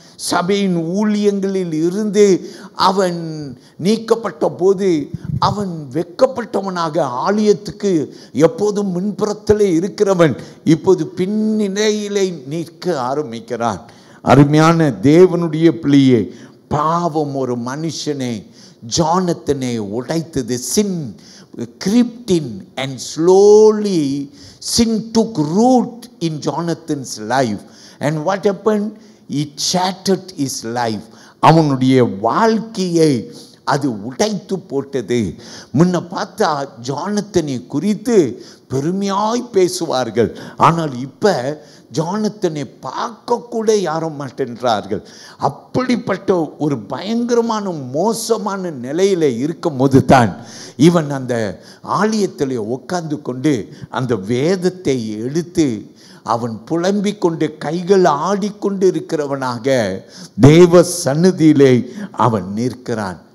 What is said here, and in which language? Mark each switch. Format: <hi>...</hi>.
<ta>சபையின் ஊழியங்களில் இருந்து அவன் நீக்கப்பட்ட போது அவன் வெட்கப்பட்டவனாக ஆலயத்துக்கு எப்போதும் முன்புறத்தில் இருக்கிறவன் இப்போது பின்னிலையிலே நிற்க ஆரம்பிக்கிறான். அருமையான தேவனுடைய பிள்ளையே, பாவம் ஒரு மனுஷனை ஜானத்தினை உடைத்தது.</ta> <en>Sin crept in and slowly sin took root in Jonathan's life. And what happened? It shattered his life.</en> <ta>அவனுடைய வாழ்க்கையை அது உடைத்து போட்டது. முன்ன பார்த்தா ஜானத்தனை குறித்து பெருமையாய் பேசுவார்கள், ஆனால் இப்போ ஜானத்தனை பார்க்க கூட யாரும் மாட்டேன்றார்கள். அப்படிப்பட்ட ஒரு பயங்கரமான மோசமான நிலையில் இருக்கும் போது தான் இவன் அந்த ஆலயத்தில் உட்கார்ந்து கொண்டு அந்த வேதத்தை எடுத்து அவன் புலம்பிக் கொண்டு கைகள் ஆடிக்கொண்டு இருக்கிறவனாக தேவ சந்நிதியிலே அவன் நிற்கிறான்.</ta>